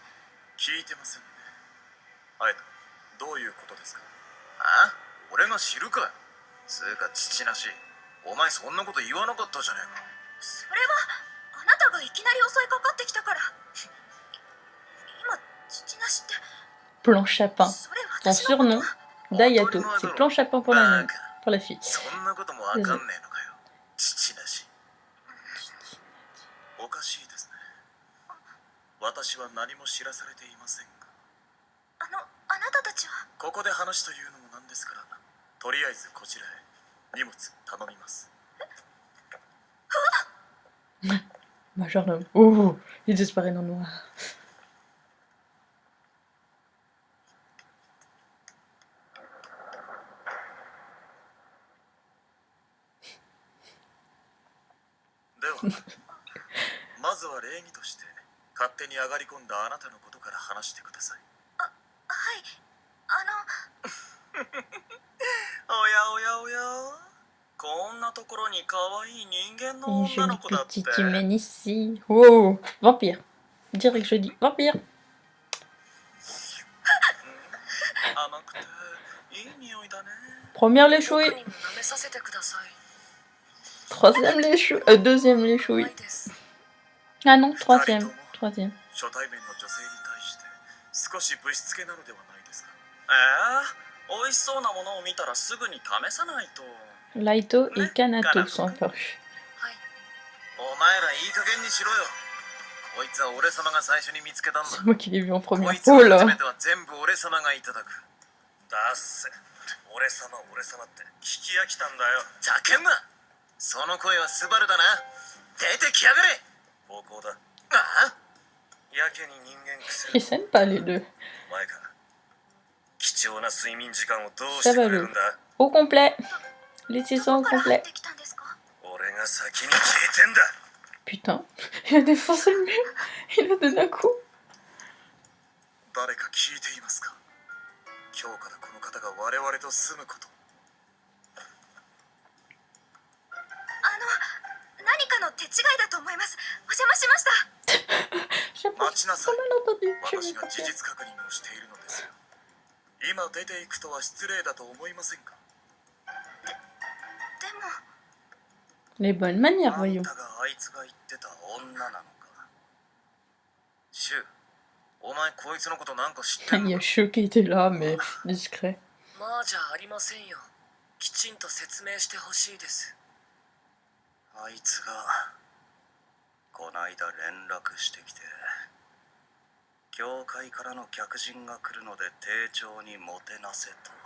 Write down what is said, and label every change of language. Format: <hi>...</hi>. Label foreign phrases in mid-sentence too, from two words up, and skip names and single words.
<ja>聞いてませんね。隼人、どういうことですか？ああ、俺が知るか。つうか父なし。お前そんなこと言わなかったじゃねえか。それはあなたがいきなり襲いかかってきたから。今父なしって</ja> <fr>Planche à pain.</fr> <ja>それ</ja> <fr>Son</fr> <ja>私のこと</ja> <fr>surnom d'Ayato. C'est planche à pain pour la, pour la fille.</fr> <ja>そんなこともわかんねえのかよ。父なし。おかしいですね。私は何も知らされていませんが。あなたたちは。ここで話というのもなんですから、とりあえずこちらへ荷物頼みます。</ja> <fr>Majordome. Oh, il disparaît dans le noir.</fr> <ja>では、まずは礼儀として勝手に上がり込んだあなたのことから話してください。はい。おやおやおや、こんなところに可愛い人間の</ja> <fr>Une</fr> <ja>女の</ja> <fr>jolie</fr> <ja>子だって。</ja> <fr>petite humaine ici. Oh, vampire. Direct je dis vampire.</fr> <ja>甘くていい匂いだね。</ja> <fr>Première les chouilles.</fr> <ja>僕にも舐めさせてください。</ja> <fr>Troisième les chouilles. Deuxième les</fr> <ja>うま</ja> <fr>chouilles.</fr> <ja>いです。</ja> <fr>Ah non, troisième. Troisième.</fr> <ja>初対面の女性に対して少しぶしつけなのではないですか。美味しそうなものを見たらすぐに試さないと。 Laito et Kanato sont apparus. はい。お前らいい加減にしろよ。こいつは俺様が最初に見つけたんだ。</ja> <fr>C'est moi qui l'ai vu en</fr> <ja>こ</ja> <fr>première.</fr> <ja>いつの</ja> <fr>Oh</fr> <ja>初</ja> <fr>là.</fr> <ja>めては全部俺様がいただく。だっせ。俺様って聞き飽きたんだよ。ざけんな。その声はスバルだな。出てきやがれ。暴行だ。ああ、やけに人間癖。</ja> <fr>Ils s'aiment pas les deux.</fr> <ja>お前か。貴重な睡眠時間をどうしてくれるんだ。</ja> <fr>Au complet. Les saisons</fr> <ja>ど</ja> <fr>au</fr> <ja>こから入っ</ja> <fr>complet.</fr> <ja>てきたんですか？俺が先に聞いてんだ。</ja> <fr>Putain. Il a défoncé le mur. Il a donné un coup.</fr> <ja>誰か聞いていますか？今日からこの方が我々と住むこと。何かの手違いだと思います。お邪魔しました。</ja> <fr>J'ai pas ça mal entendu. Je</fr> <ja>私</ja> <fr>vais</fr> <ja>が</ja> <fr>pas</fr> <ja>事</ja> <fr>faire.</fr> <ja>実確認をしているのですよ。今出ていくとは失礼だと思いませんか？でも</ja> <fr>Les bonnes manières,</fr> <ja>あん</ja> <fr>voyons.</fr> <ja>たがあいつが言ってた女なのか。シュウ、お前こいつのことなんか知ってん</ja> <fr>Il y</fr> <ja>の</ja> <fr>a</fr> <ja>か？</ja> <fr>Chou qui était là, mais discret.</fr> <ja>まあじゃありませんよ。きちんと説明してほしいです。あいつがこないだ連絡してきて、教会からの客人が来るので丁重にもてなせと。</ja>